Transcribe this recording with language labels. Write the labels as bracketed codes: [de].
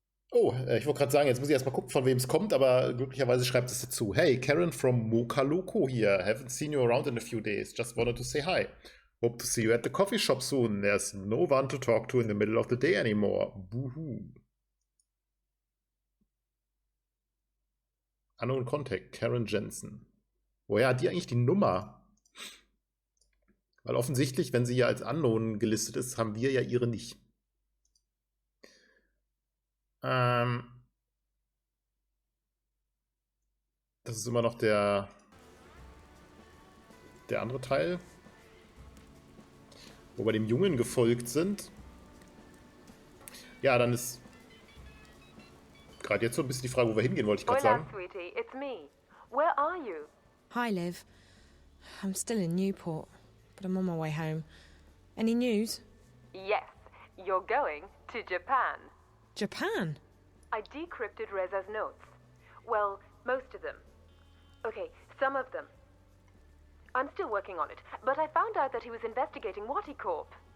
[de] Ich wollte gerade sagen, jetzt muss ich erstmal gucken, von wem es kommt, aber glücklicherweise schreibt es dazu. [en] Hey, Karen from Mocha Loco here. Haven't seen you around in a few days. Just wanted to say hi. Hope to see you at the coffee shop soon. There's no one to talk to in the middle of the day anymore. Boohoo. Unknown Contact, Karen Jensen. [de] Woher hat die eigentlich die Nummer? Weil offensichtlich, wenn sie ja als Unknown gelistet ist, haben wir ja ihre nicht. Das ist immer noch der andere Teil, wo wir dem Jungen gefolgt sind. Ja, dann ist gerade jetzt so ein bisschen die Frage, wo wir hingehen, wollte ich gerade sagen. [en] Hola, sweetie, it's me. Where are you? Hi, Liv. I'm still in Newport, but I'm on my way home. Any news? Yes, you're going to Japan. Japan? I decrypted Reza's notes. Well, most of them. Okay, some of them. I'm still working on it, but I found out that he was investigating Watticorp.